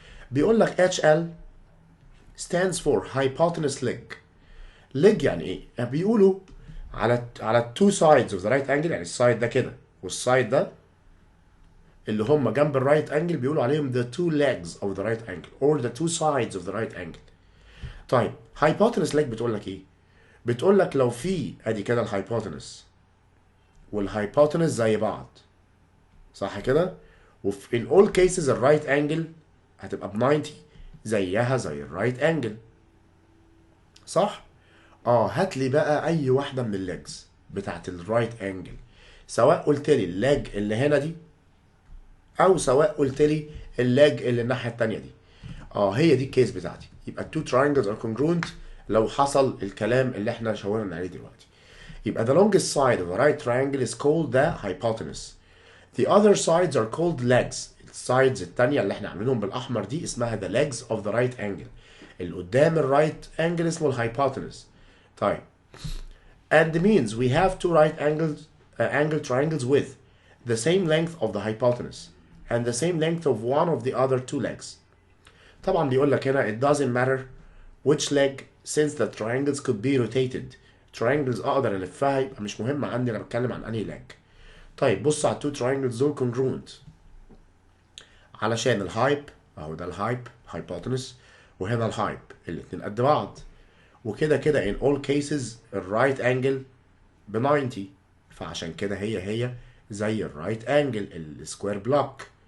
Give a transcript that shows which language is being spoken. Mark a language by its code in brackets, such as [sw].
[ar] بيقول لك [en] HL stands for hypotenuse leg. [ar] leg يعني ايه؟ بيقولوا على two sides of the right angle، يعني السايد ده كده والسايد ده اللي هم جنب الرايت انجل بيقولوا عليهم [en] the two legs of the right angle [ar] or the two sides of the right angle. طيب hypotenuse leg بتقول لك ايه؟ بتقول لك لو في ادي كده الهايبوتنس والهايبوتنس زي بعض، صح كده؟ وفي in all cases الرايت انجل هتبقى ب 90 زيها زي الرايت انجل، صح؟ هات لي بقى اي واحده من الليجز بتاعت الرايت انجل، سواء قلت لي اللاج اللي هنا دي او سواء قلت لي اللاج اللي الناحيه الثانيه دي. هي دي الكيس بتاعتي. يبقى two triangles are congruent لو حصل الكلام اللي احنا شاورنا عليه دلوقتي. [en] يبقى the longest side of the right triangle is called the hypotenuse. The other sides are called legs. [ar] السايدز التانية اللي احنا عاملينهم بالاحمر دي اسمها [en] the legs of the right angle. [ar] اللي قدام الرايت انجل اسمه الهايبوتنس. طيب [en] and means we have two right angle triangles with the same length of the hypotenuse and the same length of one of the other two legs. [ar] طبعا بيقول لك هنا [en] it doesn't matter which leg since the triangles could be rotated. [ar] triangles اقدر الفها، يبقى مش مهم عندي انا بتكلم عن انهي leg. طيب بص على two triangles دول congruent علشان الهايب اهو، ده الهايب hypotenuse وهنا الهايب، الاتنين قد بعض، وكده كده in all cases الرايت انجل ب 90، فعشان كده هي زي الرايت انجل السكوير بلوك.